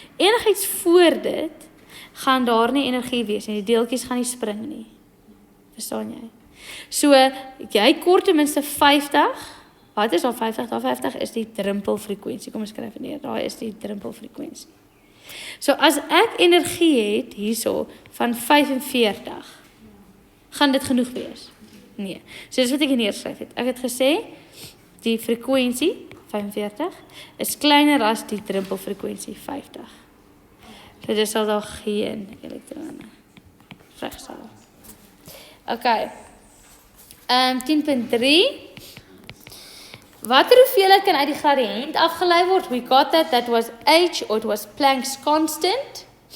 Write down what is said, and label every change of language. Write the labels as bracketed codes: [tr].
[af] Enigiets voor dit gaan daar nie energie wees nie. Die deeltjies gaan nie spring nie. Verstaan jy? So jy kort ten minste 50. Wat is al 50? Daar 50 is die drempelfrekwensie. Kom ons skryf dit neer. Daar is die drempelfrekwensie. So as ek energie het hierso van 45, gaan dit genoeg wees? Nee. So dis wat ek neerskryf het. Ek het gesê die frekwensie 45, is kleiner as die drempelfrekwensie 50. So dit sal daar geen elektrone regstel. Okay. 10.3. Watter hoeveelheid kan uit die gradiënt afgelei word? [en] We got that was h, or it was Planck's constant.